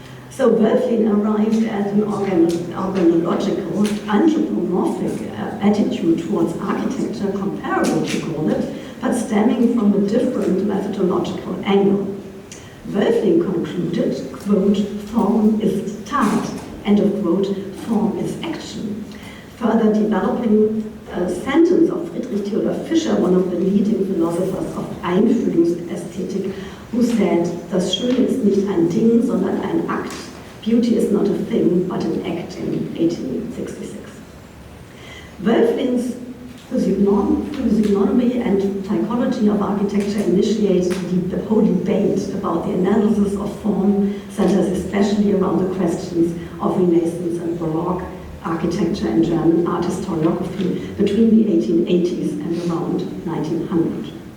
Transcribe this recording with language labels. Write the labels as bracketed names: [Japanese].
[English] So Wölflin arrived at an organological, anthropomorphic attitude towards architecture comparable to Gaulle, but stemming from a different methodological angle. Wölflin concluded, quote, form is Tat, end of quote, form is action. Further developing a sentence of Friedrich Theodor Fischer, one of the leading philosophers of Einfühlungsästhetik, who said, [German] das Schöne ist nicht ein Ding, sondern ein Akt, [English] Beauty is not a thing, but an act in 1866. Wölflin's physiognomy and psychology of architecture initiated the whole debate about the analysis of form, centers especially around the questions of Renaissance and Baroque architecture and German art historiography between the 1880s and around 1900.